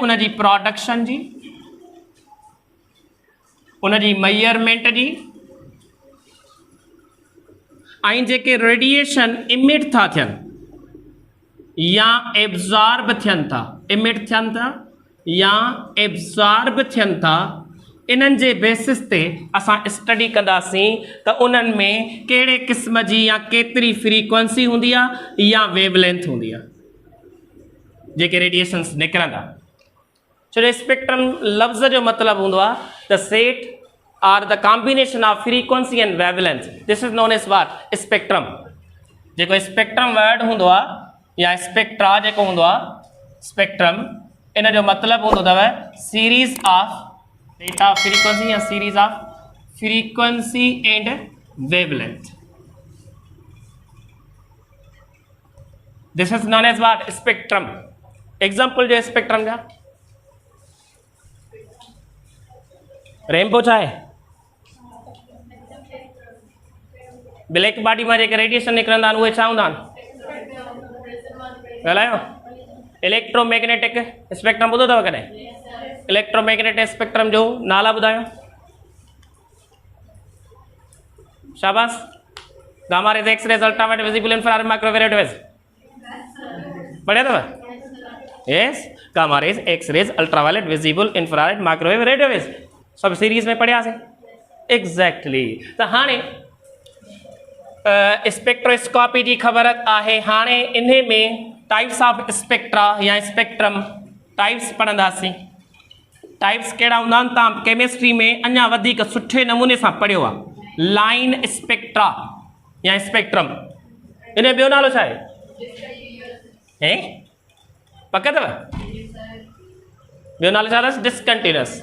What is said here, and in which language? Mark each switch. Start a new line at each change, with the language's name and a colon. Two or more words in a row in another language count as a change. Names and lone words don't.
Sindhi: उन जी प्रोडक्शन जी, उन जी मेजरमेंट जी ऐं जेके
English: radiation emit
Sindhi: था थियनि या एब्ज़ॉर्ब थियनि था, इमिट थियनि था या एब्ज़ॉर्ब थियनि था, इन्हनि जे बेसिस ते असां स्टडी कंदासीं त उन्हनि में कहिड़े क़िस्म जी या केतिरी फ्रीक्वेंसी हूंदी आहे या वेवलेंथ हूंदी आहे जेके रेडिएशन्स निकिरंदा। छो स्पेक्ट्रम लफ़्ज़ जो मतिलबु हूंदो आहे
English: the set or the combination of frequency and wavelength. This is known as what? Spectrum.
Sindhi: जेको स्पेक्ट्रम वर्ड हूंदो आहे या स्पेक्ट्रा जेको हूंदो आहे स्पेक्ट्रम, इन जो मतिलबु हूंदो अथव
English: series of data frequency
Sindhi: या
English: series of frequency and wavelength. this is known as what?
Sindhi: स्पेक्ट्रम। एग्जाम्पल जो स्पेक्ट्रम जा रेनबो छा आहे? ब्लैक बॉडी में जेके रेडिएशन निकिरंदा आहिनि उहे छा हूंदा आहिनि? ॻाल्हायो।
English: electromagnetic spectrum
Sindhi: ॿुधो अथव कॾहिं?
English: electromagnetic spectrum
Sindhi: जो नाला ॿुधायो। शाबाश।
English: gamma rays, X rays, ultraviolet, visible, infrared, microwave waves
Sindhi: पढ़िया अथव?
English: yes, gamma rays, X rays, ultraviolet, visible, infrared, microwave radiowaves
Sindhi: सब सीरीज़ में पढ़ियासीं। एग्जैक्टली। त हाणे स्पेक्ट्रोस्कोपी जी ख़बर आहे। हाणे इन में
English: types of spectra
Sindhi: या
English: spectrum types
Sindhi: पढ़ंदासीं। टाइप्स कहिड़ा हूंदा आहिनि तव्हां केमिस्ट्री में अञा वधीक सुठे नमूने सां पढ़ियो आहे।
English: line spectra
Sindhi: या स्पेक्ट्रम, इन जो ॿियो नालो छा आहे? पक अथव? ॿियो नालो छा अथसि? डिसकंटिन्यूअस।